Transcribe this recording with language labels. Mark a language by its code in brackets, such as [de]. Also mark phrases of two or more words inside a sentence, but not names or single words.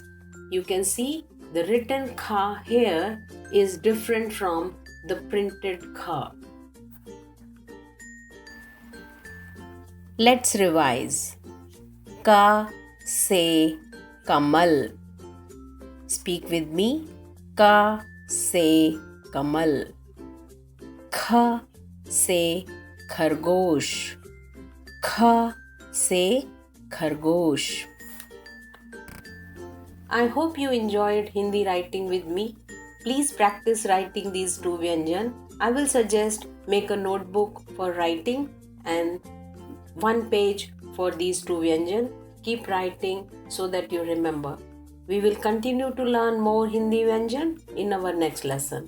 [en] You can see the written kha here is different from the printed kha. Let's revise. [hi] क से कमल. [en] Speak with me. [hi] क से कमल. ख से खरगोश. ख से खरगोश. [en] I hope you enjoyed Hindi writing with me. Please practice writing these two Vyanjan. I will suggest make a notebook for writing and one page for these two Vyanjan. Keep writing so that you remember. We will continue to learn more Hindi Vyanjan in our next lesson.